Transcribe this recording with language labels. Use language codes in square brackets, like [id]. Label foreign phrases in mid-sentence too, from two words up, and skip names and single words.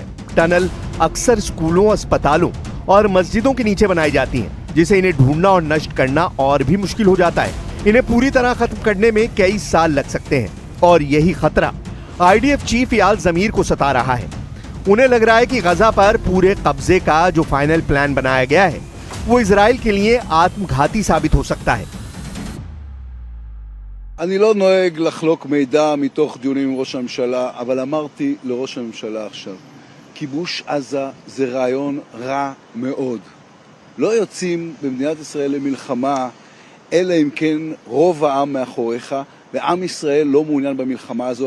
[hi] टनल अक्सर स्कूलों, अस्पतालों और मस्जिदों के नीचे बनाई जाती हैं, जिसे इन्हें ढूंढना और नष्ट करना और भी मुश्किल हो जाता है। इन्हें पूरी तरह खत्म करने में कई साल लग सकते हैं और यही खतरा आईडीएफ चीफ याल जमीर को सता रहा है। उन्हें लग रहा है कि गजा पर पूरे कब्जे का जो [en] final plan [hi] बनाया गया है वो इजराइल के लिए आत्मघाती साबित हो सकता है। [he] אני לא נוהג לחלוק מידע מתוך דיונים עם ראש הממשלה, אבל אמרתי לראש הממשלה עכשיו, כיבוש עזה זה רעיון רע מאוד. לא יוצאים במדינת ישראל למלחמה, אלא אם כן רוב העם מאחוריך, ועם ישראל לא מעוניין במלחמה הזו.